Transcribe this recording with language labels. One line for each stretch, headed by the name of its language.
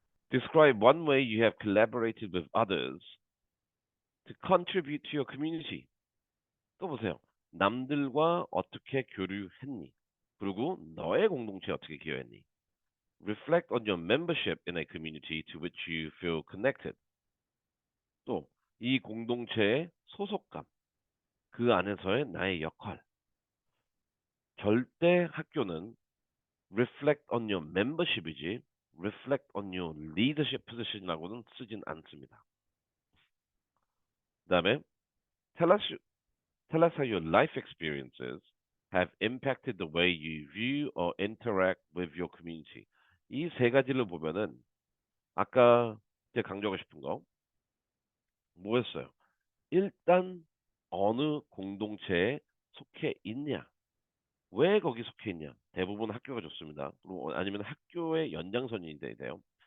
English: Describe one way you have collaborated with others to contribute to your community.
Korean: 또 보세요. 남들과 어떻게 교류했니? 그리고 너의 공동체에 어떻게 기여했니?
English: Reflect on your membership in a community to which you feel connected.
Korean: 또 이 공동체의 소속감, 그 안에서의 나의 역할. 절대 학교는
English: reflect on your membership
Korean: 이지
English: reflect on your leadership position
Korean: 이라고는 쓰진 않습니다. 그 다음에
English: tell us, tell us how your life experiences have impacted the way you view or interact with your community.
Korean: 이 세 가지를 보면은 아까 제가 강조하고 싶은 거 뭐였어요? 일단 어느 공동체에 속해 있냐? 왜 거기 속해 있냐? 대부분 학교가 좋습니다. 그리고 아니면 학교의 연장선이 돼요.